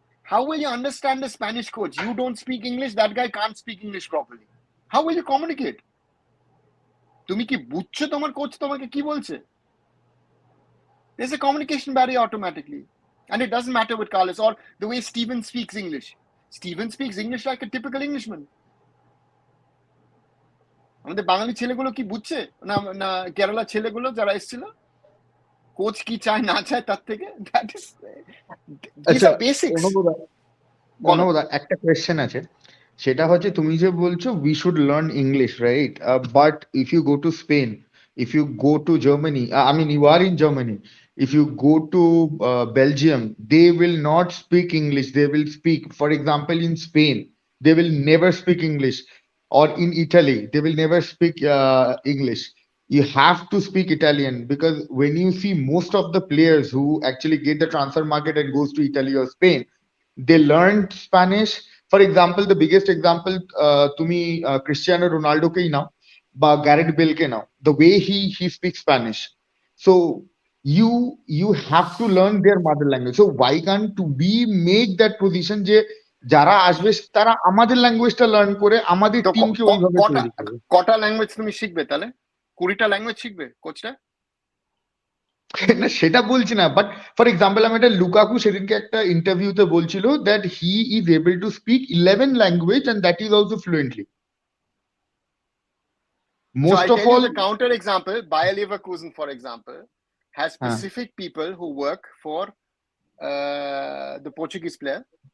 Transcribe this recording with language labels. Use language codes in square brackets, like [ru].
[en] How will you understand the Spanish coach? You don't speak English, that guy can't speak English properly. How will you communicate? [bn] তুমি কি বুঝছো তোমার coach তোমাকে কি বলছে? [en] There's a communication barrier automatically. And it doesn't matter with Carlos or the way Steven speaks English. Steven speaks English like a typical Englishman. [bn] আমাদের বাঙালি ছেলেগুলো কি বুঝছে না কেরালা ছেলেগুলো যারা এসেছিল, কোচ কি চায় না চায় তার থেকে? [en] that is [bn] আচ্ছা [en] Basics. [bn] অনুবোধা একটা কোয়েশ্চেন আছে, সেটা হচ্ছে তুমি যে বলছো [en] We should learn English, right? But if you go to Spain, if you go to Germany, I mean you are in Germany, if you go to Belgium, they will not speak English. They will speak, for example, in Spain, they will never speak English, or in Italy, they will never speak English. You have to speak Italian, because when you see most of the players who actually get the transfer market and goes to Italy or Spain, they learned Spanish. For example, the biggest example, [bn] tumi Cristiano Ronaldo ke now, [en] ba Gareth Bale ke now, the way he speaks Spanish. So you have to learn their mother language. So why can't we make that position [bn] যে যারা আসবে তারা আমাদের ল্যাঙ্গুয়েজটা learn করে আমাদের টিমকে ওইভাবে তৈরি করবে? কটা ল্যাঙ্গুয়েজ তুমি শিখবে তাহলে? 20টা ল্যাঙ্গুয়েজ শিখবে কোচটা? না সেটা বলছি না, বাট ফর এক্সাম্পল আমি একটা লুকাকু সেদিনকে একটা ইন্টারভিউতে বলছিল [en] That he is able to speak 11 language and that is also fluently. Most of all, the counter example, Bayer Leverkusen for example has specific people who work for the Portuguese player.